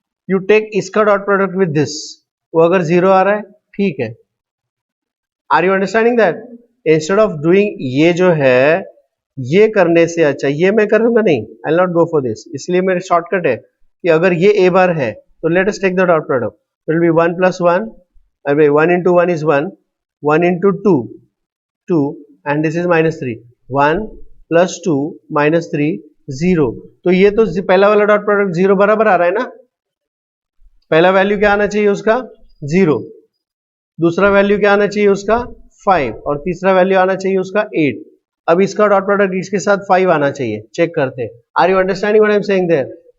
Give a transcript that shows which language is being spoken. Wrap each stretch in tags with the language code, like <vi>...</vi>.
<en>you take इसका dot product with this,</en> <hi>वो अगर 0 आ रहा है ठीक है.</hi> <en>Are you understanding that?</en> <hi>Instead of doing ये जो है ये करने से अच्छा ये मैं करूंगा नहीं.</hi> <en>I will not go for this.</en> <hi>इसलिए मेरे शॉर्टकट है कि अगर ये ए बार है तो</hi> <en>Let us take the dot product. Will be 1 plus 1 1 into 1 is 1, 1 into 2 2 and this is minus 3. 1 plus 2 minus 3 0.</en> <hi>तो ये तो पहला वाला डॉट प्रोडक्ट 0 बराबर आ रहा है ना. पहला वैल्यू क्या आना चाहिए उसका 0, दूसरा वैल्यू क्या आना चाहिए उसका 5 और तीसरा वैल्यू आना चाहिए उसका 8. अब इसका डॉट प्रोडक्ट इसके साथ 5 आना चाहिए. चेक करते हैं.</hi> <en>Are you understanding what I am saying there?</en>